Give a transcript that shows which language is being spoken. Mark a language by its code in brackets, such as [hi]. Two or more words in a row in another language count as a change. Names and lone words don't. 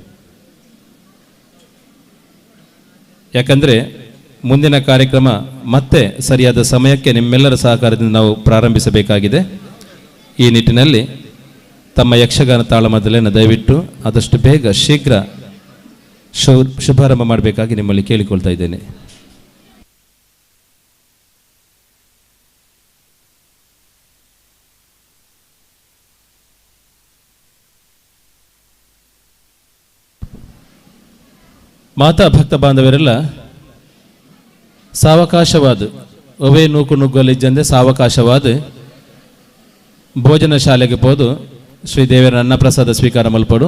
[kn] ಯಾಕಂದರೆ ಮುಂದಿನ ಕಾರ್ಯಕ್ರಮ ಮತ್ತೆ ಸರಿಯಾದ ಸಮಯಕ್ಕೆ ನಿಮ್ಮೆಲ್ಲರ ಸಹಕಾರದಿಂದ ನಾವು ಪ್ರಾರಂಭಿಸಬೇಕಾಗಿದೆ. ಈ ನಿಟ್ಟಿನಲ್ಲಿ ತಮ್ಮ ಯಕ್ಷಗಾನ ತಾಳಮದ್ದಳೆಯನ್ನು ದಯವಿಟ್ಟು ಆದಷ್ಟು ಬೇಗ ಶೀಘ್ರ ಶುಭಾರಂಭ ಮಾಡಬೇಕಾಗಿ ನಿಮ್ಮಲ್ಲಿ ಕೇಳಿಕೊಳ್ತಾ ಇದ್ದೇನೆ. [tcy] ಮಾತಾ ಭಕ್ತ ಬಾಂಧವರೆಲ್ಲ ಸಾವಕಾಶವಾದ ಒವೇ ನೂಕು ನುಗ್ಗಲಿಜ್ಜಂದೆ ಸಾವಕಾಶವಾದ ಭೋಜನ ಶಾಲೆಗೆ ಹೋದು ಶ್ರೀದೇವರ ಅನ್ನಪ್ರಸಾದ ಸ್ವೀಕಾರ ಮಲ್ಪಡು.